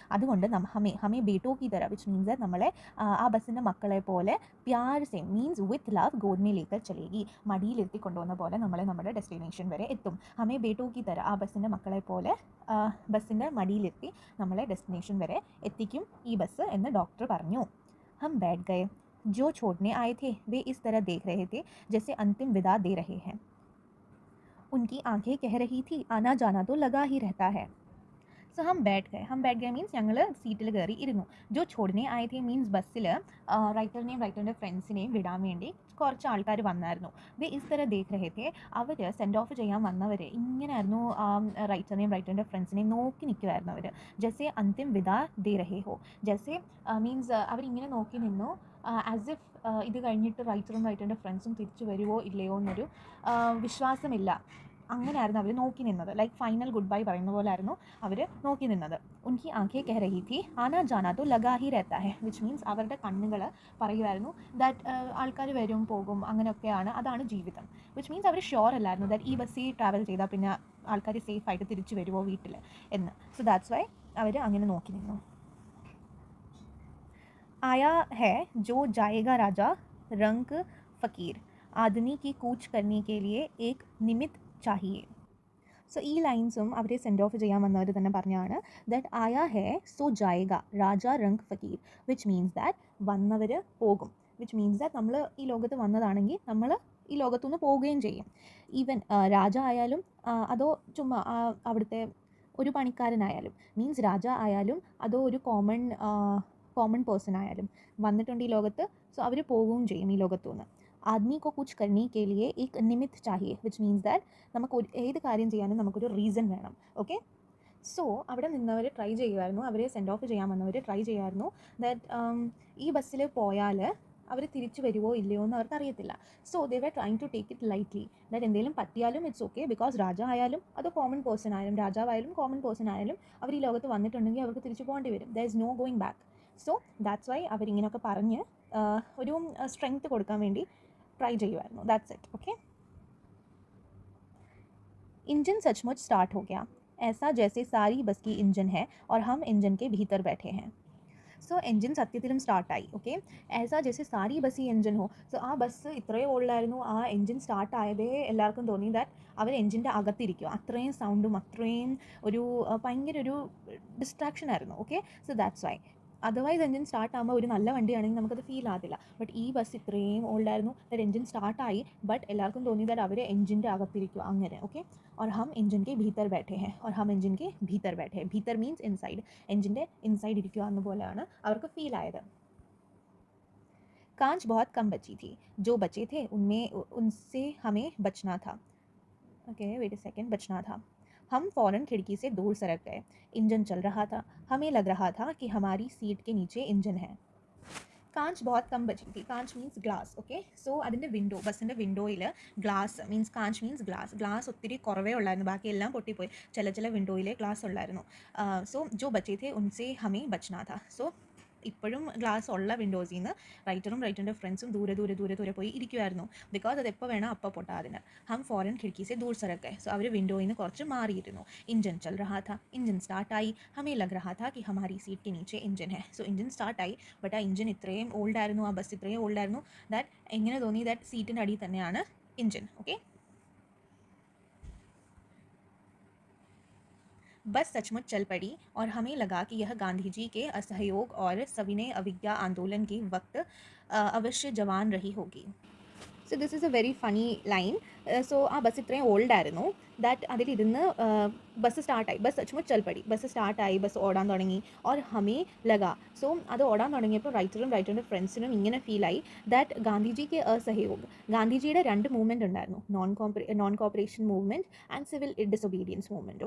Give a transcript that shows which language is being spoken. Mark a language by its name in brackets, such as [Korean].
[Malayalam] അതുകൊണ്ട് [Hindi] ഹമേ ബേട്ടോ കി തര [Malayalam] which means that നമ്മളെ ആ ബസ്സിൻ്റെ മക്കളെ പോലെ പ്യാർ സെ means with love ഗോദ് may Laker ചലേഗി, മടിയിലിരുത്തി കൊണ്ടുവന്ന പോലെ നമ്മളെ നമ്മുടെ ഡെസ്റ്റിനേഷൻ വരെ എത്തും. ഹമേ ബേട്ടോ കി തര, ആ ബസ്സിൻ്റെ മക്കളെ പോലെ ബസ്സിൻ്റെ മടിയിലിരുത്തി നമ്മളെ ഡെസ്റ്റിനേഷൻ വരെ എത്തിക്കും ഈ ബസ് എന്ന് ഡോക്ടർ പറഞ്ഞു. [Hindi] ഹം बैठ गए. जो छोड़ने आए थे वे इस तरह देख रहे थे जैसे अंतिम विदा दे रहे हैं. उनकी आंखें कह रही थी आना जाना तो लगा ही रहता है. [Malayalam] സോ ഹം ബാറ്റ് ഗയ മീൻസ് ഞങ്ങൾ സീറ്റിൽ കയറി ഇരുന്നു. ജോ ചോടനെ ആയതേ മീൻസ് ബസ്സിൽ റൈറ്ററിൻ്റെ ഫ്രണ്ട്സിനെയും വിടാൻ വേണ്ടി കുറച്ച് ആൾക്കാർ വന്നായിരുന്നു. [Hindi] വേ ഇസ് തര ദേഖ് രഹേ थे, [Malayalam] അവർ സെൻഡ് ഓഫ് ചെയ്യാൻ വന്നവർ ഇങ്ങനെയായിരുന്നു റൈറ്ററിൻ്റെ ഫ്രണ്ട്സിനെയും നോക്കി നിൽക്കുമായിരുന്നു അവർ. [Hindi] ജെസെ അന്തിം വിദാ ദേ രഹേ ഹോ, [Malayalam] ജെസെ മീൻസ് അവരിങ്ങനെ നോക്കി നിന്നു ആസ് ഇഫ് ഇത് കഴിഞ്ഞിട്ട് റൈറ്ററിൻ്റെ ഫ്രണ്ട്സും തിരിച്ചു വരുമോ ഇല്ലയോ എന്നൊരു വിശ്വാസമില്ല, അങ്ങനെയായിരുന്നു അവർ നോക്കി നിന്നത്. ലൈക്ക് ഫൈനൽ ഗുഡ് ബൈ പറയുന്ന പോലെ ആയിരുന്നു അവർ നോക്കി നിന്നത്. [Hindi] ഉൻകി ആഖേ കഹ രഹി ഥി ആനാ ജാനാ തോ Laga he രഹതാ he, [Malayalam] which means അവരുടെ കണ്ണുകൾ പറയുമായിരുന്നു ദാറ്റ് ആൾക്കാർ വരും പോകും അങ്ങനെയൊക്കെയാണ്, അതാണ് ജീവിതം. വിച്ച് മീൻസ് അവർ ഷുവർ അല്ലായിരുന്നു ദാറ്റ് ഈ ബസ്സിൽ ട്രാവൽ ചെയ്താൽ പിന്നെ ആൾക്കാർ സേഫായിട്ട് തിരിച്ചു വരുമോ വീട്ടിൽ എന്ന്. സോ ദാറ്റ്സ് വൈ അവർ അങ്ങനെ നോക്കി നിന്നു. [Hindi] आया है जो जाएगा राजा रंग फ़कीर आदमी की कूच करने के लिए एक निमित्त चाहिए. [Malayalam] സോ ഈ ലൈൻസും അവർ സെൻഡ് ഓഫ് ചെയ്യാൻ വന്നവർ തന്നെ പറഞ്ഞാണ് ദാറ്റ് [Hindi] ആയ ഹേ so ജായക Raja റംഗ് Fakkir, [Malayalam] which means that വന്നവർ പോകും, വിച്ച് മീൻസ് ദാറ്റ് നമ്മൾ ഈ ലോകത്ത് വന്നതാണെങ്കിൽ നമ്മൾ ഈ ലോകത്തുനിന്ന് പോവുകയും ചെയ്യും. ഈവൻ രാജ ആയാലും അതോ ചുമ്മാ അവിടുത്തെ ഒരു പണിക്കാരനായാലും, മീൻസ് രാജ ആയാലും അതോ ഒരു കോമൺ പേഴ്സൺ ആയാലും വന്നിട്ടുണ്ട് ഈ ലോകത്ത്. സോ അവർ പോവുകയും ചെയ്യും ഈ ലോകത്തുനിന്ന്. [Hindi] ആദ്മി കോ കുച്ച് കർണേ K ലിയെ Ek നിമിത്ത് Chahiye, [Malayalam] which means that നമുക്ക് ഏത് കാര്യം ചെയ്യാനും നമുക്കൊരു റീസൺ വേണം. ഓക്കെ, സോ അവിടെ നിന്നവർ ട്രൈ ചെയ്യുമായിരുന്നു, അവരെ സെൻഡ് ഓഫ് ചെയ്യാൻ വന്നവർ ട്രൈ ചെയ്യുമായിരുന്നു ദാറ്റ് ഈ ബസ്സിൽ പോയാൽ അവർ തിരിച്ചു വരുമോ ഇല്ലയോ എന്ന് അവർക്ക് അറിയത്തില്ല. [English] so they were trying to take it lightly, [Malayalam] that എന്തെങ്കിലും പറ്റിയാലും ഇറ്റ്സ് ഓക്കെ, ബിക്കോസ് രാജ ആയാലും അത് കോമൺ പേഴ്സൺ ആയാലും രാജാവായാലും കോമൺ പേഴ്സൺ ആയാലും അവർ ഈ ലോകത്ത് വന്നിട്ടുണ്ടെങ്കിൽ അവർക്ക് തിരിച്ചു പോകേണ്ടി വരും. [English] There is no going back. [Malayalam] So that's why അവരിങ്ങനെയൊക്കെ പറഞ്ഞ് ഒരു സ്ട്രെങ്ത് കൊടുക്കാൻ വേണ്ടി ट्राई ചെയ്യുമായിരുന്നു. [English] That's it. [Hindi] ഓക്കെ, इंजन सचमुच स्टार्ट हो गया, ऐसा जैसे सारी बस की इंजन है और हम इंजन के भीतर बैठे हैं. [Malayalam] സോ എൻജിൻ സത്യത്തിലും സ്റ്റാർട്ടായി. ഓക്കെ, ആസാ ജैसे സാരി ബസ് ഈ എൻജിൻ ഹോ. സോ ആ ബസ് ഇത്രയും ഓൾഡായിരുന്നു, ആ എൻജിൻ സ്റ്റാർട്ടായതേ എല്ലാവർക്കും തോന്നി ദാറ്റ് അവർ എൻജിൻ്റെ അകത്തിരിക്കുക. അത്രയും സൗണ്ടും അത്രയും ഒരു ഭയങ്കര ഒരു ഡിസ്ട്രാക്ഷൻ ആയിരുന്നു. Okay, so that's why. Otherwise engine start ആകുമ്പോൾ ഒരു നല്ല വണ്ടിയാണെങ്കിൽ നമുക്കത് ഫീൽ ആകത്തില്ല. ബട്ട് ഈ ബസ് ഇത്രയും ഓൾഡായിരുന്നു, ദാറ്റ് എൻജിൻ സ്റ്റാർട്ടായി ബട്ട് എല്ലാവർക്കും തോന്നി ദാറ്റ് അവർ എൻജിൻ്റെ അകത്തിരിക്കുക അങ്ങനെ. [Hindi] ഓക്കെ, और हम इंजन के भीतर बैठे हैं, और हम इंजन के भीतर बैठे हैं. [Malayalam] भीतर मीन्स इनसाइड, എൻജിൻ്റെ ഇൻസൈഡ് ഇരിക്കുക എന്ന പോലെയാണ് അവർക്ക് ഫീൽ ആയത്. [Hindi] कांच बहुत कम बची थी, जो बचे थे उनसे हमें बचना था. [English] okay wait a second, [Hindi] बचना था. हम फ़ौरन खिड़की से दूर सरक गए. इंजन चल रहा था, हमें लग रहा था कि हमारी सीट के नीचे इंजन है. [Malayalam] കാഞ്ച് ബഹുത് കം ബച്ചി थी. Kaanch means glass. Okay, so അതിൻ്റെ വിൻഡോ, ബസ്സിൻ്റെ വിൻഡോയിൽ glass means Kaanch means glass ഒത്തിരി കുറവേ ഉള്ളായിരുന്നു, ബാക്കിയെല്ലാം പൊട്ടിപ്പോയി. ചില വിൻഡോയിലെ ഗ്ലാസ് ഉള്ളായിരുന്നു. [Hindi] സോ ജോ ബച്ചേ थे उनसे हमें बचना था. [Malayalam] സോ ഇപ്പോഴും ഗ്ലാസ് ഉള്ള വിൻഡോസിൽ നിന്ന് റൈറ്ററിൻ്റെ ഫ്രണ്ട്സും ദൂരെ പോയി ഇരിക്കുമായിരുന്നു, ബിക്കോസ് അത് എപ്പോൾ വേണം അപ്പോൾ പൊട്ടാ അതിന്. [Hindi] ഹം ഫോറിൻ ഖിड़की ദൂർ സരക്കെ. [Malayalam] സോ അവർ വിൻഡോയിൽ നിന്ന് കുറച്ച് മാറിയിരുന്നു. [Hindi] ഇഞ്ചൻ ചൽ रहा था, [Malayalam] ഇഞ്ചൻ സ്റ്റാർട്ടായി. [Hindi] ഹമേ ലഗ് रहा था कि हमारी सीट के नीचे इंजन है. [Malayalam] സോ ഇഞ്ചൻ സ്റ്റാർട്ടായി, ബട്ട് ആ ഇഞ്ചൻ ഇത്രയും ഓൾഡായിരുന്നു, ആ ബസ് ഇത്രയും ഓൾഡായിരുന്നു ദാറ്റ് എങ്ങനെ തോന്നി ദാറ്റ് സീറ്റിൻ്റെ അടിയിൽ തന്നെയാണ് ഇഞ്ചൻ. [Hindi] ഓക്കെ, बस सचमुच चल पड़ी और हमें लगा कि यह गांधी जी के असहयोग और सविनय अवज्ञा आंदोलन के वक्त अवश्य जवान रही होगी. [English] So this is a very funny line. [Malayalam] So ആ ബസ് ഇത്രയും ഓൾഡായിരുന്നു that അതിലിരുന്ന് bus സ്റ്റാർട്ടായി. [Hindi] Bus സച്മുച്ച് ചൽപ്പടി, [Malayalam] bus സ്റ്റാർട്ടായി, bus ഓടാൻ തുടങ്ങി. [Hindi] ഓർ ഹമേ ലഗ. [Malayalam] സോ അത് ഓടാൻ തുടങ്ങിയപ്പോൾ റൈറ്ററിൻ്റെ ഫ്രണ്ട്സിനും ഇങ്ങനെ ഫീലായി ദാറ്റ് ഗാന്ധിജിക്ക് അസഹयोग, ഗാന്ധിജിയുടെ 2 മൂവ്മെൻറ്റ് ഉണ്ടായിരുന്നു, non corporation movement and civil disobedience movement.